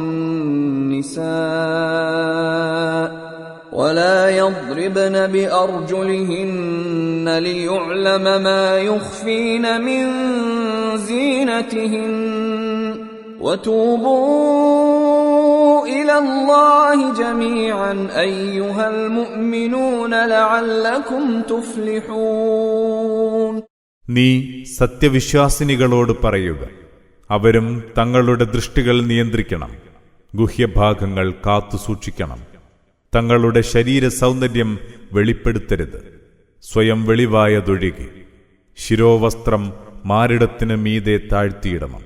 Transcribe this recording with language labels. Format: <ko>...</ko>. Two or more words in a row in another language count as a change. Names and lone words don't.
<ar>النساء ولا يضربن بأرجلهن ليعلم ما يخفين من زينتهن وتوبوا إلى الله جميعا أيها المؤمنون لعلكم تفلحون.</ar> <ml>നീ സത്യവിശ്വാസിനികളോട് പറയുക, അവരും തങ്ങളുടെ ദൃഷ്ടികൾ നിയന്ത്രിക്കണം, ഗുഹ്യഭാഗങ്ങൾ കാത്തുസൂക്ഷിക്കണം, തങ്ങളുടെ ശരീര സൗന്ദര്യം വെളിപ്പെടുത്തരുത്, സ്വയം വെളിവായതൊഴികെ. ശിരോവസ്ത്രം മാറിടത്തിന് മീതെ താഴ്ത്തിയിടണം.</ml>